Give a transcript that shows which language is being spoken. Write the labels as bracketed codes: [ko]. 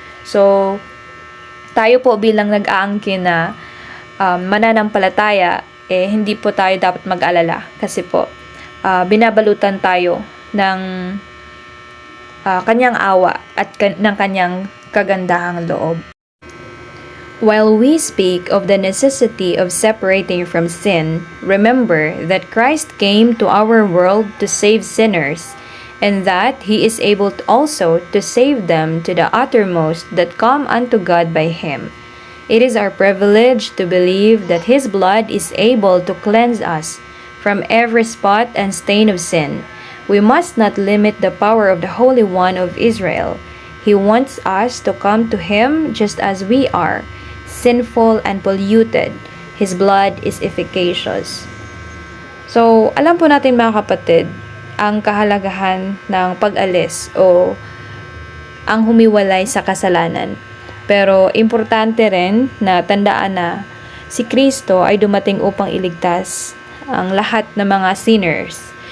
[tl] So, tayo po bilang nag-aangkin na mananampalataya, hindi po tayo dapat mag-alala kasi po, binabalutan tayo ng kanyang awa at ng kanyang kagandahang loob. [en] While we speak of the necessity of separating from sin, remember that Christ came to our world to save sinners, and that He is able also to save them to the uttermost that come unto God by Him. It is our privilege to believe that His blood is able to cleanse us from every spot and stain of sin. We must not limit the power of the Holy One of Israel. He wants us to come to Him just as we are, sinful and polluted. His blood is efficacious. [tl] So, alam po natin mga kapatid, ang kahalagahan ng pag-alis o ang humiwalay sa kasalanan. Pero, importante rin na tandaan na si Kristo ay dumating upang iligtas ang lahat ng mga sinners.